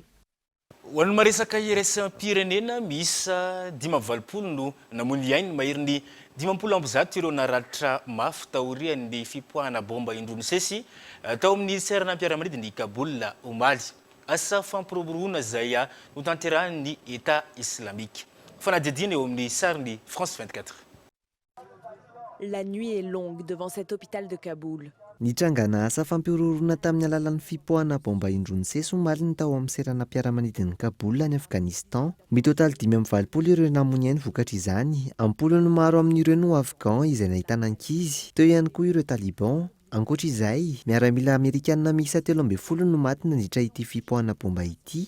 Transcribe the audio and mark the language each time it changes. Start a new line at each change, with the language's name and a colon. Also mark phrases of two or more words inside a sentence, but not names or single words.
Malagasy: Ho an'ny maresaka iraisam-pirenena miisa 520 no namony ainy maherin'ny 50 ireo naratra mafy taorian'ny fipoahana bomba indroany sesy tao amin'ny seranam-piaramanidiny Kaboul omaly. Asa fampiroboroana izay notanterahan'ny
French: État islamique.
Malagasy: Fanadidina eo amin'ny sariny France 24.
French: La nuit est longue devant cet hôpital de Kaboul.
Malagasy: Nitrangana asa fampirorona tamin'ny alalan'ny fipoahana bomba indroany sesy omaly ny tao amin'ny seranam-piaramanidiny Kaboul any Afghanistan. Mitotaly 520 ireo namony ainy vokatra izany. Ampolony maro amin'ireo no Afghan izay nahitana ankizy. Teo ihany koa ireo Taliban. Ankoatra izay, miaramila Amerikanina miisa 13 no maty nandritra ity fipoahana bomba ity.